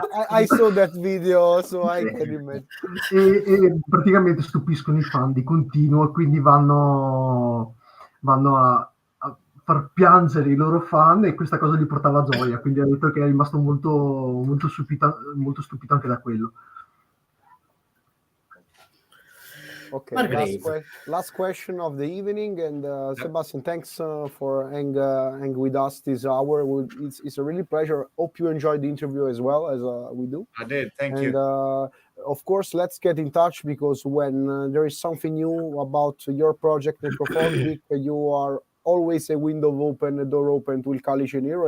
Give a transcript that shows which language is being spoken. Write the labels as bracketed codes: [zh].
[en] I saw that video, so I can imagine. [it] E praticamente stupiscono i fan di continuo, e quindi vanno a far piangere i loro fan, e questa cosa gli portava gioia, quindi ha detto che è rimasto molto, molto stupito anche da quello. [en] Okay, last question of the evening, and Sebastian, thanks for hanging with us this hour. It's a really pleasure. Hope you enjoyed the interview as well as we do. I did, thank you. And of course, let's get in touch, because when there is something new about your project, Necrophobic, you are always a window open, a door open to Il Calice Nero.